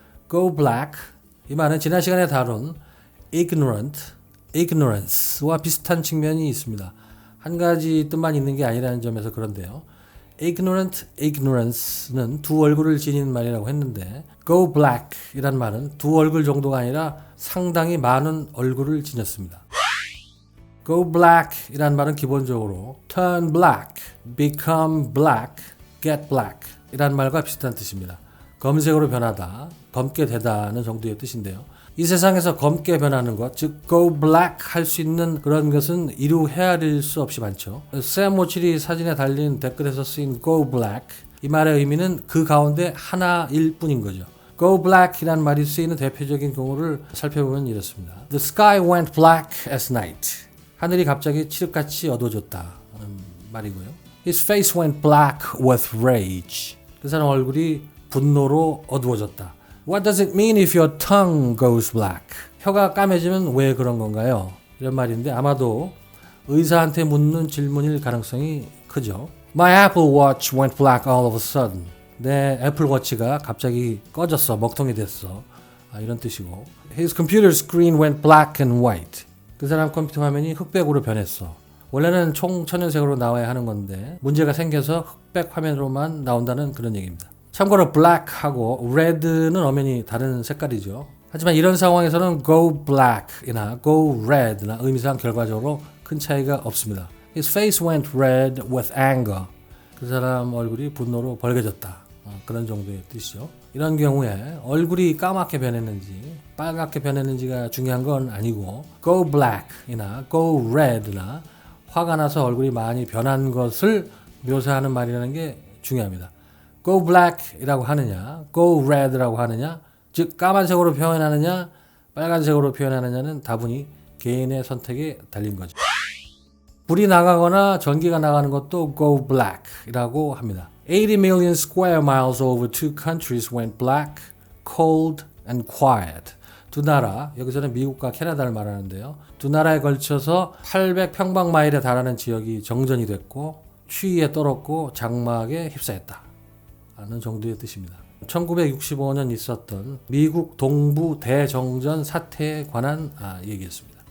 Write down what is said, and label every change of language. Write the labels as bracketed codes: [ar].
[ko] Go black 이 말은 지난 시간에 다룬 ignorance와 비슷한 측면이 있습니다. 한 가지 뜻만 있는 게 아니라는 점에서 그런데요. ignorance는 두 얼굴을 지닌 말이라고 했는데 go black 이란 말은 두 얼굴 정도가 아니라 상당히 많은 얼굴을 지녔습니다. go black 이란 말은 기본적으로 turn black, become black, get black 이란 말과 비슷한 뜻입니다. 검색으로 변하다, 검게 되다는 정도의 뜻인데요. 이 세상에서 검게 변하는 것, 즉 go black 할 수 있는 그런 것은 이루 헤아릴 수 없이 많죠. 샘 오칠이 사진에 달린 댓글에서 쓰인 go black 이 말의 의미는 그 가운데 하나일 뿐인 거죠. go black 이란 말이 쓰이는 대표적인 경우를 살펴보면 이렇습니다. [en] The sky went black as night. [ko] 하늘이 갑자기 칠흑같이 어두워졌다 말이고요. [en] His face went black with rage. [ko] 그 사람 얼굴이 분노로 어두워졌다. [en] What does it mean if your tongue goes black? [ko] 혀가 까매지면 왜 그런 건가요? 이런 말인데 아마도 의사한테 묻는 질문일 가능성이 크죠. [en] My Apple Watch went black all of a sudden. [ko] 내 애플워치가 갑자기 꺼졌어. 먹통이 됐어. 이런 뜻이고 [en] His computer screen went black and white. [ko] 그 사람 컴퓨터 화면이 흑백으로 변했어. 원래는 총천연색으로 나와야 하는 건데 문제가 생겨서 흑백 화면으로만 나온다는 그런 얘기입니다. 참고로 black하고 red는 엄연히 다른 색깔이죠. 하지만 이런 상황에서는 go black이나 go red나 의미상 결과적으로 큰 차이가 없습니다. [en] His face went red with anger. [ko] 그 사람 얼굴이 분노로 벌개졌다. 그런 정도의 뜻이죠. 이런 경우에 얼굴이 까맣게 변했는지 빨갛게 변했는지가 중요한 건 아니고 go black이나 go red나 화가 나서 얼굴이 많이 변한 것을 묘사하는 말이라는 게 중요합니다. go black 이라고 하느냐 go red 라고 하느냐 즉 까만색으로 표현하느냐 빨간색으로 표현하느냐는 다분히 개인의 선택에 달린 거죠. 불이 나가거나 전기가 나가는 것도 go black 이라고 합니다. [en] 80 million square miles over two countries went black, cold and quiet. [ko] 두 나라, 여기서는 미국과 캐나다를 말하는데요. 두 나라에 걸쳐서 800평방마일에 달하는 지역이 정전이 됐고 추위에 떨었고 장막에 휩싸였다 하는 정도의 뜻입니다. 1965년 있었던 미국 동부 대정전 사태에 관한 얘기였습니다.